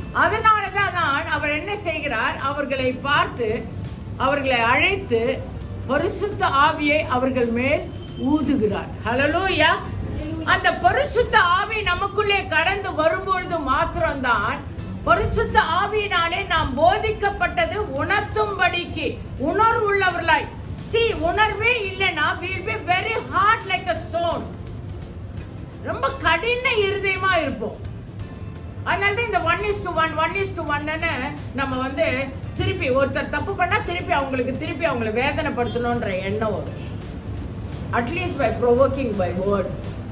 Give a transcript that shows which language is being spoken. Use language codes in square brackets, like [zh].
[ta] அதனாலதான் அவர் என்ன செய்கிறார்? அவர்களை பார்த்து, அவர்களை அழைத்து பரிசுத்த ஆவியை அவர்கள் மேல் ஊதுகிறார். ஹல்லேலூயா. அந்த பரிசுத்த ஆவி நமக்குள்ளே கடந்து வரும்பொழுது மாத்திரம்தான் பரிசுத்த ஆவியினாலே நாம் போதிக்கப்பட்டது உணர்த்தும்படிக்கு உணர்வுள்ளவர்களாய். உணர்வே இல்லைன்னா [en] we'll be very hard like a stone. [ta] ரொம்ப கடின இருதயமா இருப்போம். அதனால இந்த 1:1 நம்ம வந்து திருப்பி ஒருத்தர் தப்பு பண்ணா திருப்பி அவங்களை வேதனைப்படுத்தணும்ன்ற எண்ணம் வரும். [en] At least by provoking by words.